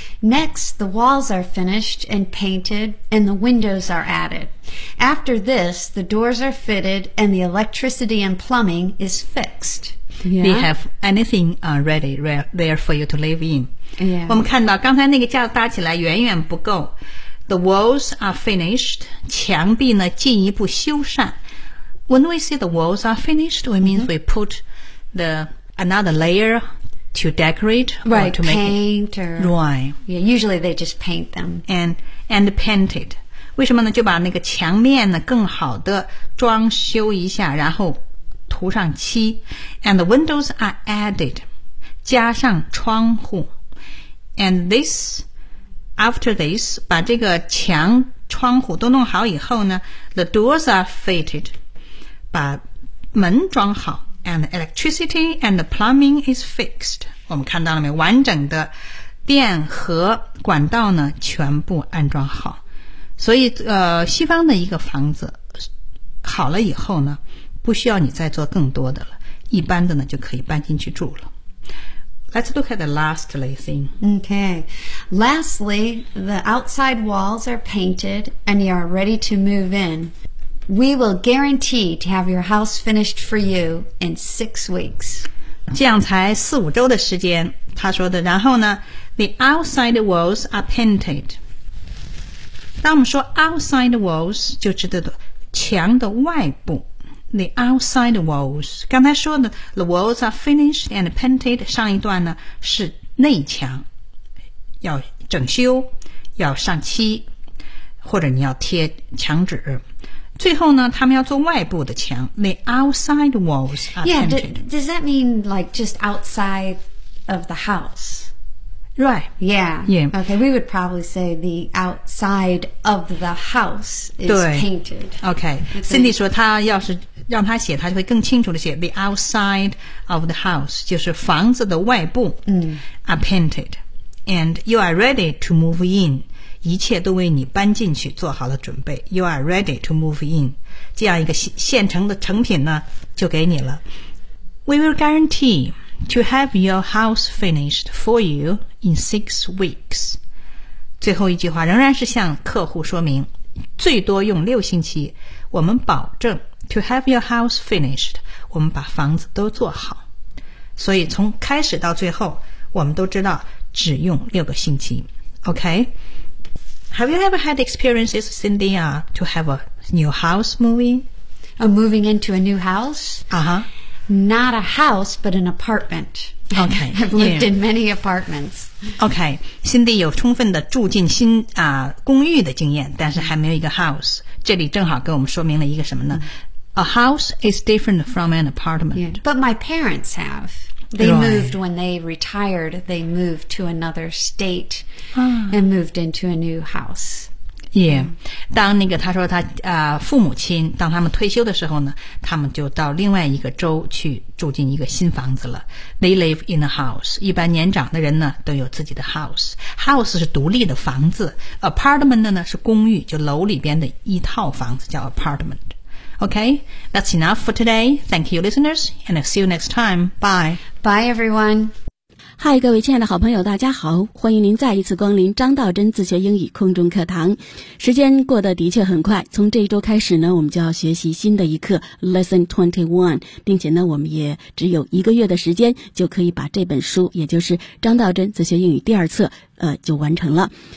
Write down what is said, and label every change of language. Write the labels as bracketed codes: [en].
[en] Next, the walls are finished and painted and the windows are added. After this, the doors are fitted and the electricity and plumbing is fixed. Yeah. They have anything ready there for you to live in. Yeah. [zh] 我们看到刚才那个架子搭起来远远不够。 [en] The walls are finished. [zh] 墙壁呢进一步修缮。 [en] When we say the walls are finished, it means we put another layer to decorate, right, or to make paint it right. Yeah, usually they just paint them. And paint it. [zh] 为什么呢？就把那个墙面呢更好的装修一下，然后涂上漆。 [en] And the windows are added. [zh] 加上窗户。 [en] And this, after this, [zh] 把这个墙窗户都弄好以后呢， [en] the doors are fitted. [zh] 把门装好。 [en] And the electricity and the plumbing is fixed. [zh] 我们看到了没？完整的电和管道呢，全部安装好。所以，西方的一个房子好了以后呢，不需要你再做更多的了，一般的呢就可以搬进去住了。 [en] Let's look at the last thing. Okay. Lastly, the outside walls are painted and you are ready to move in. We will guarantee to have your house finished for you in 6 weeks. [zh] 这样才四五周的时间，他说的。然后呢 [en] ，the outside walls are painted. [zh] 当我们说 outside walls， 就指的墙的外部。 [en] The outside walls， [zh] 刚才说的 [en] the walls are finished and painted， [zh] 上一段呢是内墙，要整修，要上漆，或者你要贴墙纸。最后呢，他们要做外部的墙 ， [en] the outside walls are painted. Yeah, does that mean like just outside of the house? Right. Yeah. Yeah. Okay, we would probably say the outside of the house is painted. [zh] Okay. Cindy 说，他要是让他写，他就会更清楚的写 [en] the outside of the house， [zh] 就是房子的外部。 [en] Are painted, and you are ready to move in. [zh] 一切都为你搬进去做好了准备。 [en] You are ready to move in. [zh] 这样一个现成的成品呢就给你了。 We will guarantee to have your house finished for you in 6 weeks. 最后一句话仍然是向客户说明最多用6星期。我们保证 [en] to have your house finished, [zh] 我们把房子都做好。所以从开始到最后我们都知道只用6个星期。 [en] OK? Have you ever had experiences, Cindy, to have a new house moving? Oh, moving into a new house? Uh-huh. Not a house, but an apartment. Okay. I've lived in many apartments. [zh] Okay. Cindy 有充分的住进新公寓的经验，但是还没有一个 house. 这里正好给我们说明了一个什么呢？ [en] A house is different from an apartment. Yeah. But my parents have. They moved when they retired. They moved to another state and moved into a new house. Yeah. [zh] 当那个他说他父母亲当他们退休的时候呢，他们就到另外一个州去住进一个新房子了。 [en] They live in a house. [zh] 一般年长的人呢都有自己的 house. House 是独立的房子。Apartment 呢是公寓，就楼里边的一套房子叫 apartment. [en] Okay, that's enough for today. Thank you, listeners, and I'll see you next time. Bye. Bye, everyone. [zh] Hi, 各位亲爱的好朋友，大家好，欢迎您再一次光临张道真自学英语空中课堂。时间过得的确很快，从这一周开始呢，我们就要学习新的一课 Lesson 21， 并且呢，我们也只有一个月的时间就可以把这本书，也就是张道真自学英语第二册，就完成了。